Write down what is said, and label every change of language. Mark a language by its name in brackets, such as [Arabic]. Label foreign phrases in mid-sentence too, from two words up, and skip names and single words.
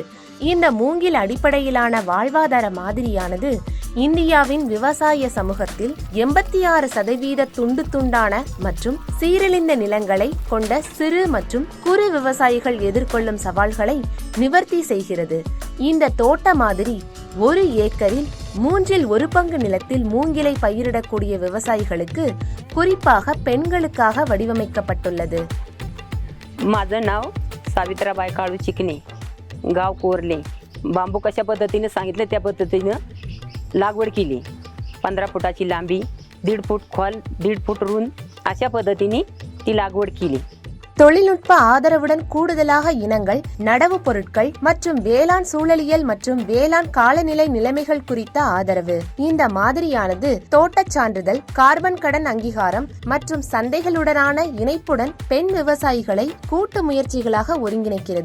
[Tamil] இந்த மூங்கில் அடிப்படையிலான வாழ்வாதார மாதிரியானது இந்தியாவின் விவசாய சமூகத்தில் 86% துண்டு துண்டான மற்றும் சீரழிந்த நிலங்களை கொண்ட சிறு மற்றும் குறு விவசாயிகள் எதிர்கொள்ளும் சவால்களை நிவர்த்தி செய்கிறது. இந்த தோட்ட மாதிரி 1 ஏக்கரில் 1/3 பங்கு நிலத்தில் மூங்கிலை பயிரிடக்கூடிய விவசாயிகளுக்கு, குறிப்பாக பெண்களுக்காக வடிவமைக்கப்பட்டுள்ளது. [Marathi] माझं नाव सावित्राबाई काळू चिकणे, गाव कोरले. बांबू कशा पद्धतीने सांगितले त्या पद्धतीनं लागवड केली. 15 फुटाची लांबी, 1.5 फूट खोल, 1.5 फूट रुंद अशा पद्धतीने ती लागवड केली. [Tamil] தொழில்நுட்ப ஆதரவுடன் கூடுதலாக இனங்கள், நடவு பொருட்கள் மற்றும் வேளாண் சூழலியல் மற்றும் வேளாண் காலநிலை நிலைமைகள் குறித்த ஆதரவு. இந்த மாதிரியானது தோட்டச் சான்றிதழ், கார்பன் கடன் அங்கீகாரம் மற்றும் சந்தைகளுடனான இணைப்புடன் பெண் விவசாயிகளை கூட்டு முயற்சிகளாக ஒருங்கிணைக்கிறது.